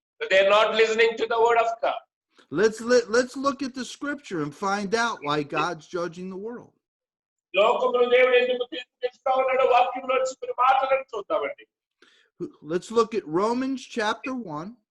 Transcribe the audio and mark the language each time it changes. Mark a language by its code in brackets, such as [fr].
[en] They are not listening to the word of God. Let's look at the scripture and find out why God's judging the world. [te] లోకములో దేవుడు ఎందుకు తీర్పు తీర్చుతా ఉన్నాడో వాక్యంలో కొన్ని మాటలను చూద్దామండి. [en] Let's look at Romans chapter 1.